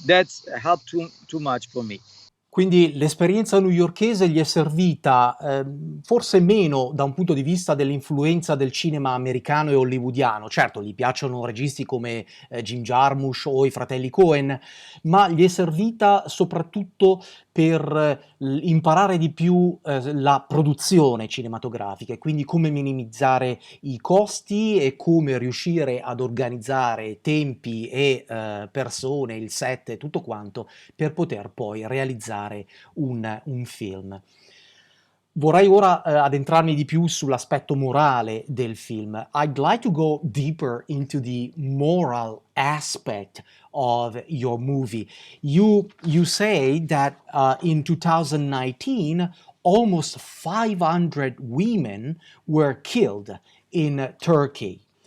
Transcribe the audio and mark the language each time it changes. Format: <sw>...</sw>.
<en>That's helped too much for me.</en> <it>Quindi l'esperienza newyorkese gli è servita forse meno da un punto di vista dell'influenza del cinema americano e hollywoodiano. Certo, gli piacciono registi come Jim Jarmusch o i fratelli Coen, ma gli è servita soprattutto per imparare di più la produzione cinematografica e quindi come minimizzare i costi e come riuscire ad organizzare tempi e persone, il set e tutto quanto per poter poi realizzare un film. Vorrei ora addentrarmi di più sull'aspetto morale del film.</it> <en>I'd like to go deeper into the moral aspect of your movie. You say that in 2019 almost 500 women were killed in Turkey.</en>